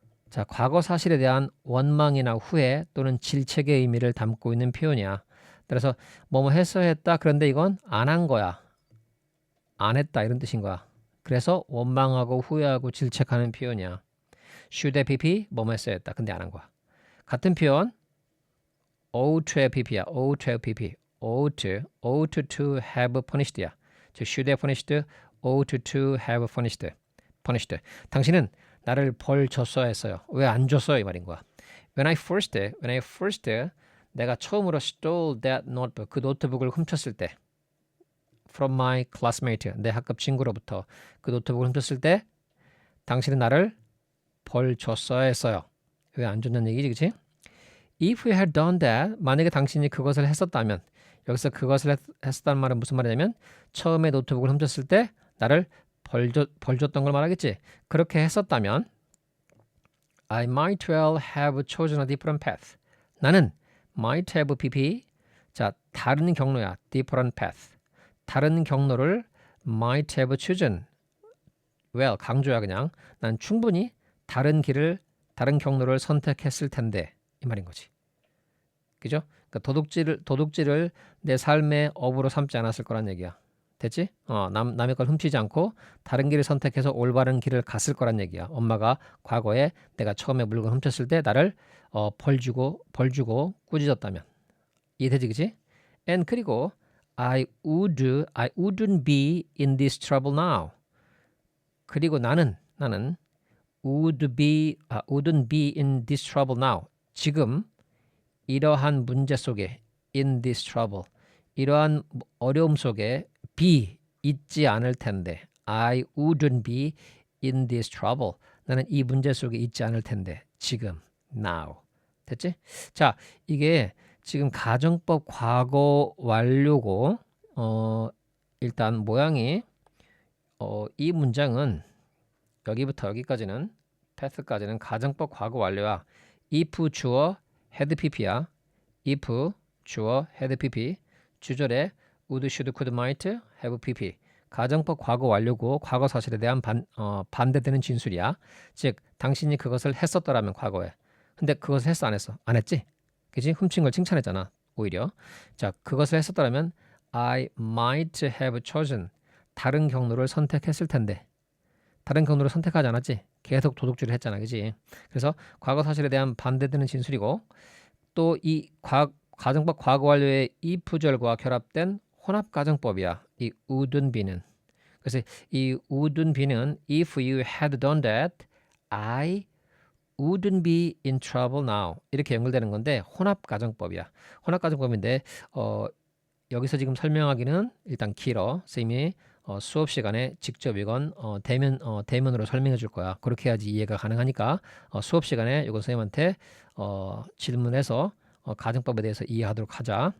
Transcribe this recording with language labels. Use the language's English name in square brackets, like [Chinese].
[Korean] 자, 과거 사실에 대한 원망이나 후회 또는 질책의 의미를 담고 있는 표현이야. 그래서 뭐뭐 했어야 했다. 그런데 이건 안 한 거야. 안 했다 이런 뜻인 거야. 그래서 원망하고 후회하고 질책하는 표현이야. should have pp 뭐뭐 했어야 했다. 근데 안 한 거야. 같은 표현 [English] ought to have pp야. ought to have pp. ought to have punished야. 즉 should have punished, ought to have punished. [Korean] 당신은 나를 벌 줬어야 했어요. 왜 안 줬어요? 이 말인 거야. [English] When I first [Korean] 내가 처음으로 [English] stole that notebook [Korean] 그 노트북을 훔쳤을 때 [English] from my classmate [Korean] 내 학급 친구로부터 그 노트북을 훔쳤을 때 당신은 나를 벌 줬어야 했어요. 왜 안 줬냐는 얘기지, 그치? [English] If you had done that [Korean] 만약에 당신이 그것을 했었다면 여기서 그것을 했었다는 말은 무슨 말이냐면 처음에 노트북을 훔쳤을 때 나를 벌 줬던 걸 말하겠지. 그렇게 했었다면 [English] I might well have chosen a different path. [Korean] 나는 might have pp 자 다른 경로야. [English] different path. [Korean] 다른 경로를 might have chosen. well 강조야 그냥. 난 충분히 다른 경로를 선택했을 텐데 이 말인 거지. 그죠? 그러니까 도둑질을 내 삶의 업으로 삼지 않았을 거란 얘기야. 됐지? 남의 걸 훔치지 않고 다른 길을 선택해서 올바른 길을 갔을 거란 얘기야. 엄마가 과거에 내가 처음에 물건 훔쳤을 때 나를 벌 주고 꾸짖었다면. 이해되지, 그치? [English] And [Korean] 그리고 [English] I wouldn't be in this trouble now. 그리고 나는 wouldn't be in this trouble now. [Korean] 지금 이러한 문제 속에 [English] in this trouble [Korean] 이러한 어려움 속에 be 있지 않을 텐데 [English] I wouldn't be in this trouble [Korean] 나는 이 문제 속에 있지 않을 텐데 지금 now 됐지? 자 이게 지금 가정법 과거 완료고 일단 모양이 이 문장은 여기부터 여기까지는 path까지는 가정법 과거 완료야. if 주어 had pp야. if 주어 had pp 주절에 would, should, could, might have pp 가정법 과거 완료고 과거 사실에 대한 반대되는 진술이야. 즉 당신이 그것을 했었더라면 과거에 근데 그것을 했어 안 했어? 안 했지? 그치? 훔친 걸 칭찬했잖아 오히려. 자 그것을 했었더라면 [English] I might have chosen [Korean] 다른 경로를 선택했을 텐데 다른 경로를 선택하지 않았지? 계속 도둑질을 했잖아 그치? 그래서 과거 사실에 대한 반대되는 진술이고 또 이 가정법 과거 완료의 if절과 결합된 혼합가정법이야. 이 wouldn't be는. 그래서 이 [English] wouldn't be는 if you had done that, I wouldn't be in trouble now. [Korean] 이렇게 연결되는 건데 혼합가정법이야. 혼합가정법인데 여기서 지금 설명하기는 일단 길어. 선생님이 수업 시간에 직접 이건 대면으로 설명해 줄 거야. 그렇게 해야지 이해가 가능하니까 수업 시간에 이거 선생님한테 질문해서 가정법에 대해서 이해하도록 하자.